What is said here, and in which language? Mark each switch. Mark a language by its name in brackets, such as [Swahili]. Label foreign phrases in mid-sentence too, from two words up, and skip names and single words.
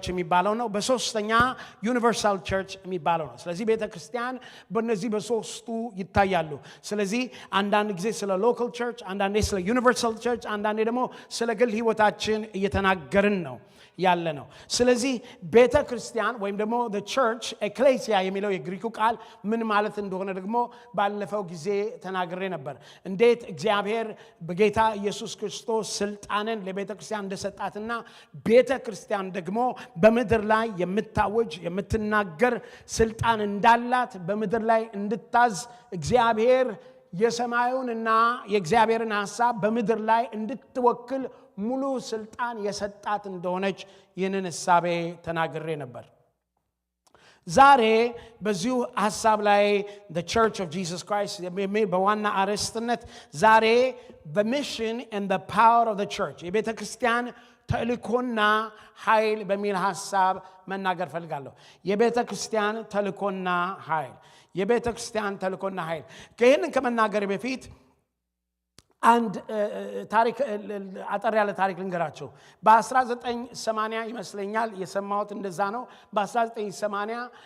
[Amharic] የሚባለው ነው። በሶስተኛ [English] universal church [Amharic] የሚባለው ነው። ስለዚህ ቤተ ክርስቲያን በእነዚህ በሶስቱ ይታያሉ። ስለዚህ አንዳንድ ጊዜ ስለ [English] local church፣ [Amharic] አንዳንዴ ስለ [English] universal church፣ [Amharic] አንዳንዴ ደግሞ ስለ ግል ህይወታችን እየተናገርን ነው ያለ ነው። ስለዚህ ቤተ ክርስቲያን ወይም ደግሞ [English] the church [Amharic] ecclesia የሚለው የግሪኩ ቃል ምን ማለት እንደሆነ ደግሞ ባለፈው ጊዜ ተናግሬ ነበር። እንዴት እግዚአብሔር በጌታ ኢየሱስ ክርስቶስ ስልጣንን ለቤተ ክርስቲያን እንደሰጣትና ቤተ ክርስቲያን ደግሞ በምድር ላይ የምታወጅ የምትናገር ስልጣን እንዳላት በምድር ላይ እንድታዝ እግዚአብሔር የሰማዩንና የእግዚአብሔርን ሐሳብ በምድር ላይ እንድትወክል ሙሉ ስልጣን የሰጣት እንደሆነች ይህንን ሐሳቤ ተናግሬ ነበር። ዛሬ በዚሁ ሐሳብ ላይ [English] the Church of Jesus Christ [Amharic] በዋና አርዕስትነት ዛሬ [English] the mission and the power of the church [Amharic] የቤተ ክርስቲያን ተልእኮና ኃይል በሚል ሐሳብ መናገር ፈልጋለሁ። የቤተ ክርስቲያን ተልእኮና ኃይል የቤተ ክርስቲያን ተልእኮና ኃይል ከይህንን ከመናገር በፊት አንድ ታሪክ አጠር ያለ ታሪክ ልንገራችሁ። በ1980 ይመስለኛል የሰማሁት እንደዛ ነው። በ1980